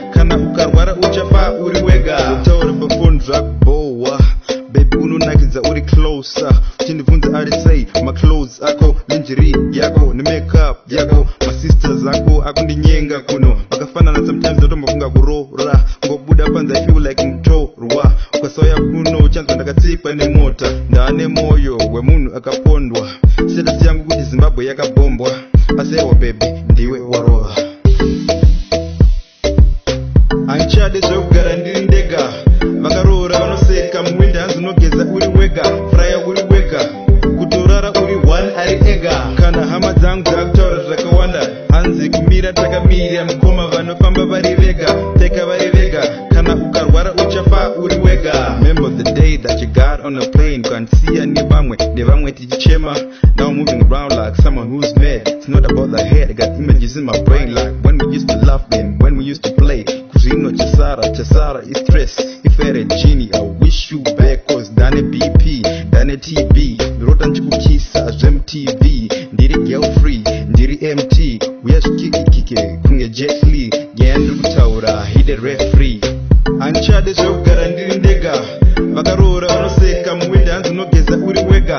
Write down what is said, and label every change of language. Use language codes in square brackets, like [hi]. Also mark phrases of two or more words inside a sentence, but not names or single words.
[sn] Kana ukarwara uchafa uri wega. Utaura pafoni zvakubohwa. Baby, unonakidza uri closer. Uchindibvunza ari sei, ma clothes ako, lingerie yako, ne makeup yako. Ma sisters ako akundinyenga kuno. Vakafanana sometimes, ndotombofunga kuroora. Ngobuda panze, [en] I feel like mutorwa. [sn] Ukasauya kuno, uchanzwa ndakatsikwa nemota. Ndaane moyo wemunhu akapondwa. Status yangu kuti Zimbabwe yakabombwa. Asi ewa baby, ndiwe warova. Handichade zvekugara ndiri ndega. Vakaroora vanoseka muwindi, hanzi unogeza uri wega. Fraya uri wega. Kutorara uri one ari ega. Kana hama dzangu dzakutaura zvakawanda, hanzi kumira takamirira mukoma vanofamba vari vega. Teka vari vega. Kana ukarwara uchafa uri wega. [en] Remember the day that you got on a plane, [sn] ukanisiya nevamwe, nevamwe tichichema. [en] Now I'm moving around like someone who's mad. It's not about the head, I got images in my brain. Like when we used to laugh then, when we used to play. [sn] Kuzvino chasara, chasara [en] is stress. If I had a genie, I wish you back, 'cause [sn] ndane B P, ndane T B. Ndorota ndichikukisa zve-M T V. Ndiri [en] girl free, [sn] ndiri M T. Uya zvikikikike, kunge Jet Li. Nyaya ndiri kutaura, [en] hide referee. [sn] Handichade zvekugara ndiri ndega. Vakaroora vanoseka muwindi, hanzi unogeza uri wega.